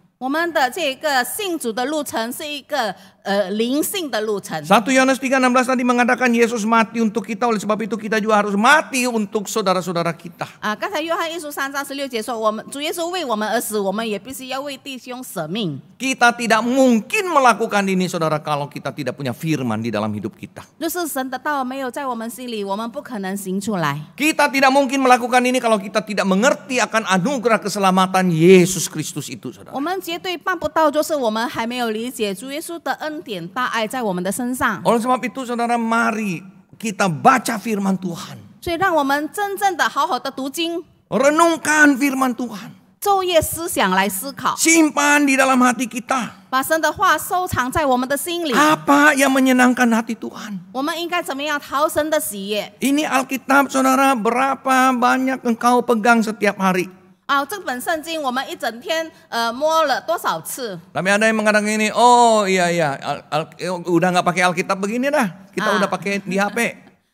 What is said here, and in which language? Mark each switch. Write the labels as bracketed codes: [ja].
[zh] 我们的这个信主的路程是一个灵性的路程。 [id] 1 Yohanes 3:16 tadi mengatakan Yesus mati untuk kita, oleh sebab itu kita juga harus mati untuk saudara-saudara kita. [zh] 刚才约翰一书3章16节说，我们主耶稣为我们而死，我们也必须要为弟兄舍命。 [id] Kita tidak mungkin melakukan ini saudara kalau kita tidak punya firman di dalam hidup kita. [zh] 就是神的道没有在我们心里，我们不可能行出来。 [id] Kita tidak mungkin melakukan ini kalau kita tidak mengerti akan anugerah keselamatan Yesus Kristus itu saudara. [zh] 我们绝对办不到，就是我们还没有理解主耶稣的恩典大爱在我们的身上。 [id] Oleh sebab itu saudara, mari kita baca firman Tuhan. [zh] 所以让我们真正的好好的读经， [id] Renungkan firman Tuhan. [zh] 昼夜思想来思考， [id] Simpan di dalam hati kita. [zh] 把神的话收藏在我们的心里。 [id] Apa yang menyenangkan hati Tuhan? [zh] 我们应该怎么样讨神的喜悦？ [id] Ini Alkitab saudara, berapa banyak engkau pegang setiap hari? [zh] 这本圣经我们一整天摸了多少次？ [id] Tapi ada yang mengatakan ini, oh iya udah nggak pakai Alkitab begini dah, kita udah pakai di HP.